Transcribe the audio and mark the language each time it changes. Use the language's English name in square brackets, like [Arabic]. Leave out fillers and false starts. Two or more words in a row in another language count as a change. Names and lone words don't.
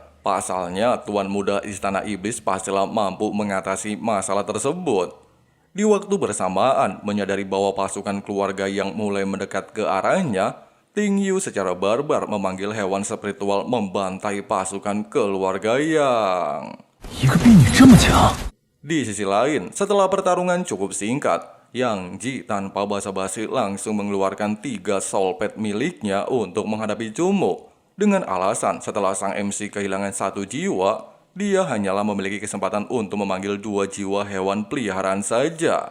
[Indonesian] Pasalnya, Tuan Muda Istana Iblis pastilah mampu mengatasi masalah tersebut. Di waktu bersamaan, menyadari bahwa pasukan keluarga Yang mulai mendekat ke arahnya, Ting Yu secara barbar memanggil hewan spiritual membantai pasukan keluarga Yang. [Chinese] 一个婢女这么强？ [Indonesian] Di sisi lain, setelah pertarungan cukup singkat, Yang Ji tanpa basa-basi langsung mengeluarkan 3 [English] soul pet [Indonesian] miliknya untuk menghadapi Cumu. Dengan alasan setelah sang MC kehilangan 1 jiwa, dia hanyalah memiliki kesempatan untuk memanggil 2 jiwa hewan peliharaan saja.